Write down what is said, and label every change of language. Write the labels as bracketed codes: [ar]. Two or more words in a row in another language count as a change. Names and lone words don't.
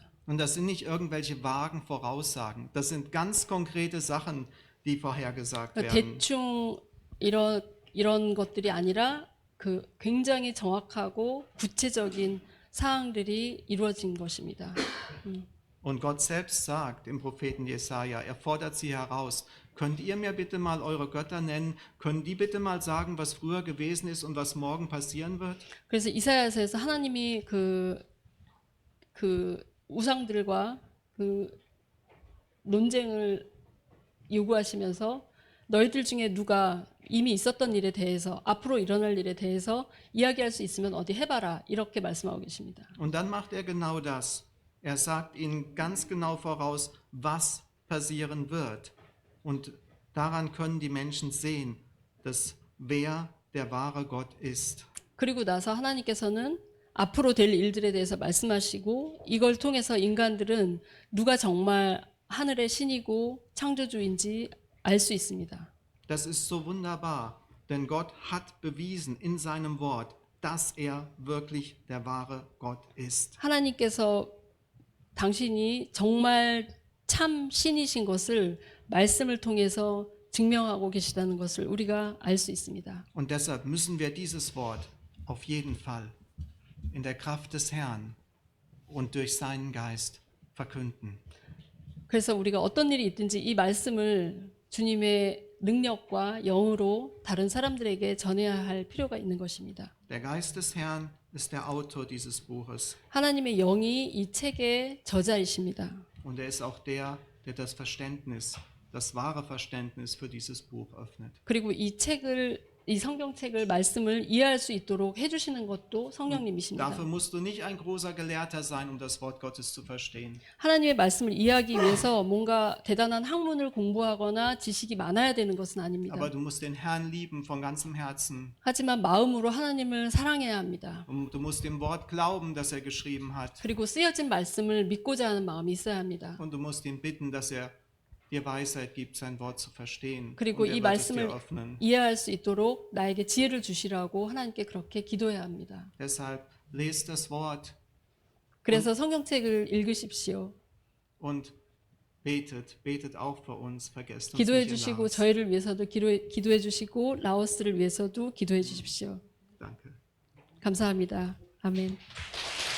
[de] Und das sind nicht irgendwelche vagen Voraussagen. Das sind ganz konkrete Sachen, die vorhergesagt werden. [ko] 대충 이런 것들이 아니라 그 굉장히 정확하고 구체적인 사항들이 이루어진 것입니다. [de] Und Gott selbst sagt im Propheten Jesaja, er fordert sie heraus, könnt ihr mir bitte mal eure Götter nennen? Können die bitte mal sagen, was früher gewesen ist und was morgen passieren wird? [ko] 그래서 이사야서에서 하나님이 그 우상들과 그 논쟁을 요구하시면서 너희들 중에 누가 이미 있었던 일에 대해서 앞으로 일어날 일에 대해서 이야기할 수 있으면 어디 해봐라 이렇게 말씀하고 계십니다. [de] Und dann macht er genau das. Er sagt ihnen ganz genau voraus, was passieren wird. Und daran können die Menschen sehen, dass wer der wahre Gott ist. [ko] 그리고 나서 하나님께서는 앞으로 될 일들에 대해서 말씀하시고 이걸 통해서 인간들은 누가 정말 하늘의 신이고 창조주인지 알 수 있습니다. [de] Das ist so wunderbar, denn Gott hat bewiesen in seinem Wort, dass er wirklich der wahre Gott ist. [ko] 하나님께서 당신이 정말 참 신이신 것을 말씀을 통해서 증명하고 계시다는 것을 우리가 알 수 있습니다. [de] Und deshalb müssen wir dieses Wort auf jeden Fall in der Kraft des Herrn und durch seinen Geist verkünden. [ko] 그래서 우리가 어떤 일이 있든지 이 말씀을 주님의 능력과 영으로 다른 사람들에게 전해야 할 필요가 있는 것입니다. [de] Der Geist des Herrn ist der Autor dieses Buches [ko] 하나님의 영이 이 책의 저자이십니다. [de] und er ist auch der das Verständnis, das wahre Verständnis für dieses Buch öffnet. [ko] 그리고 이 성경책을 말씀을 이해할 수 있도록 해주시는 것도 성령님이십니다. [de] Dafür musst du nicht ein großer Gelehrter sein, das Wort Gottes zu verstehen. [ko] 하나님의 말씀을 이해하기 위해서 뭔가 대단한 학문을 공부하거나 지식이 많아야 되는 것은 아닙니다. [de] Aber du musst den Herrn lieben von ganzem Herzen. [ko] 하지만 마음으로 하나님을 사랑해야 합니다. [de] Und du musst dem Wort glauben, das er geschrieben hat. [ko] 그리고 쓰여진 말씀을 믿고자 하는 마음이 있어야 합니다. [de] Und du musst ihn bitten, dass er dir Weisheit gibt, sein Wort zu verstehen. [ko] 그리고 [de] Und er [ko] 이 [de] wird es dir [ko] 말씀을 [de] öffnen. [ko] 이해할 수 있도록 나에게 지혜를 주시라고 하나님께 그렇게 기도해야 합니다. [de] Deshalb lest das Wort [ko] 그래서 성경책을 읽으십시오. [de] und betet auch für uns. Vergesst uns [ko] 기도해 [de] nicht in [ko] 주시고 [de] Laos. [ko] 저희를 위해서도 기도해 주시고 라오스를 위해서도 기도해 주십시오. [de] Danke. [ko] 감사합니다. 아멘.